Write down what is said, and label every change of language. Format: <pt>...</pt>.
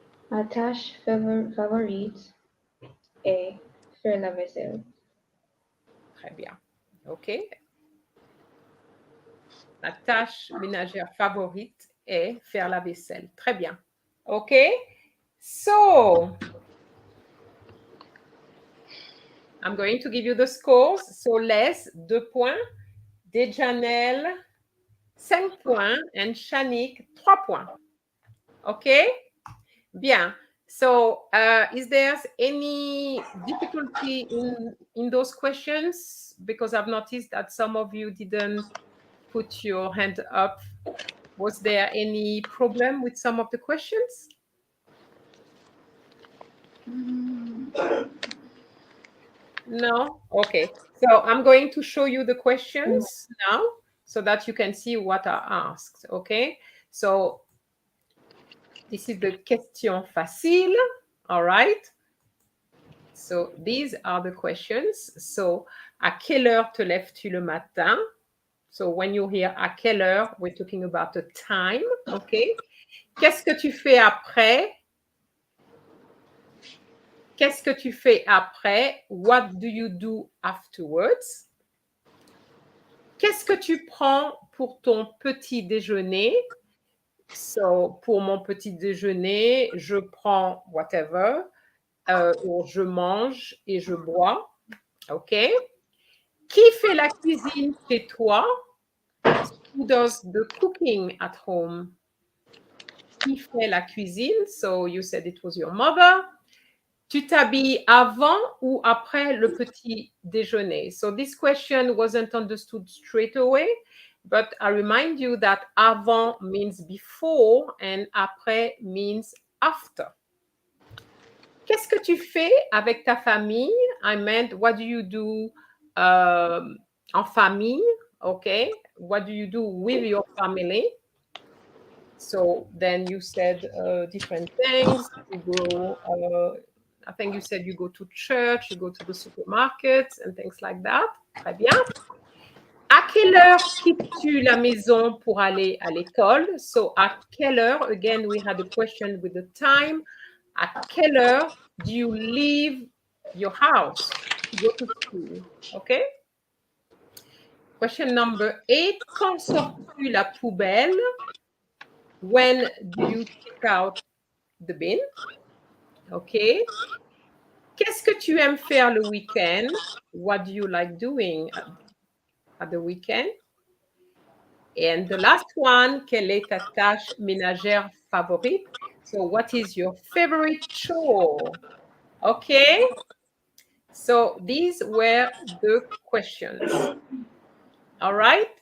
<fr>Ma tâche favorite est faire la vaisselle. Très bien. OK. Ma tâche ménagère favorite est faire la vaisselle. Très bien. OK.</fr> <en>So, I'm going to give you the scores. So, Les, 2 points. Dejanel, 5 points. And Shanik, 3 points. OK?</en> <fr>Bien.</fr> <en>So, is there any difficulty in those questions? Because I've noticed that some of you didn't put your hand up. Was there any problem with some of the questions? No? Okay. So I'm going to show you the questions now so that you can see what are asked. Okay. So this is the question facile. All right. So these are the questions.</en> <fr>So, à quelle heure te lèves-tu le matin?</fr> <en>So when you hear</en> <fr>à quelle heure,</fr> <en>we're talking about the time. Okay.</en> <fr>Qu'est-ce que tu fais après? Qu'est-ce que tu fais après?</fr> <en>What do you do afterwards?</en> <fr>Qu'est-ce que tu prends pour ton petit déjeuner? So, pour mon petit déjeuner, je prends whatever, ou je mange et je bois. OK? Qui fait la cuisine chez toi?</fr> <en>Who does the cooking at home?</en> <fr>Qui fait la cuisine?</fr> <en>So, you said it was your mother.</en> <fr>Tu t'habilles avant ou après le petit déjeuner?</fr> <en>So this question wasn't understood straight away, but I remind you that avant means before and après means after.</en> <fr>Qu'est-ce que tu fais avec ta famille?</fr> <en>I meant, what do you do</en> <fr>en famille?</fr> <en>Okay. What do you do with your family? So then you said different things. You go, I think you said you go to church, you go to the supermarket and things like that.</en> <fr>Très bien. À quelle heure quittes-tu la maison pour aller à l'école? So, à quelle heure?</fr> <en>Again, we had a question with the time.</en> <fr>À quelle heure</fr> <en>do you leave your house to go to school? Okay? Question number 8.</en> <fr>Quand sors-tu la poubelle?</fr> <en>When do you take out the bin? Okay.</en> <fr>Qu'est-ce que tu aimes faire le week-end?</fr> <en>What do you like doing at the weekend? And the last one,</en> <fr>quelle est ta tâche ménagère favorite?</fr> <en>So what is your favorite chore? Okay. So these were the questions. All right.</en>